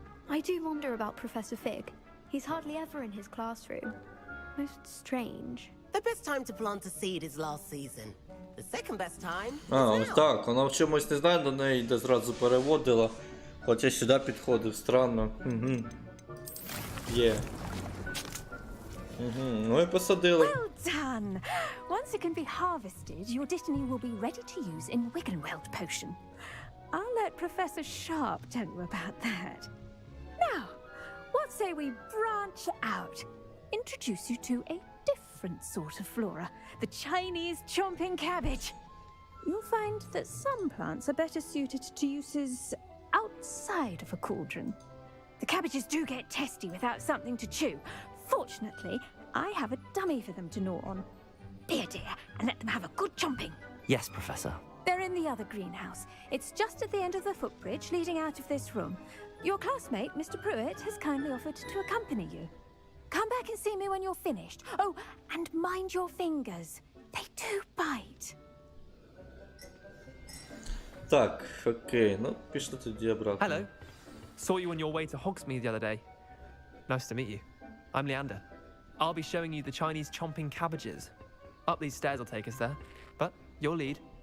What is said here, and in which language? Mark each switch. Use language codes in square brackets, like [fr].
[en] I do wonder about Professor Fig. He's hardly ever in his classroom. Most strange. The best time to plant a seed is last season. The second best time is [uk] А, ось [en] now. [uk] так, вона в чомусь не знає, до неї йде зразу переводила. Хоча сюди підходив, странно. Є. Ну і посадили. [en] Well done! Once it can be harvested, your dittany will be ready to use in Wiggenweld potion. I'll let Professor Sharp tell you about that. Now, what say we branch out? Introduce you to a different sort of flora, the Chinese chomping cabbage. You'll find that some plants are better suited to uses outside of a cauldron. The cabbages do get testy without something to chew. Fortunately, I have a dummy for them to gnaw on. Be a dear and let them have a good chomping. Yes, Professor. They're in the other greenhouse. It's just at the end of the footbridge leading out of this room. Your classmate, Mr. Pruitt, has kindly offered to accompany you. Come back and see me when you're finished. Oh, and mind your fingers. They do bite. [uk] Так, окей, ну пішли тоді обратно. [en] Hello. Saw you on your way to Hogsmeade the other day. Nice to meet you. I'm Leander. I'll be showing you the Chinese chomping cabbages. Up these stairs will take us there, but your lead.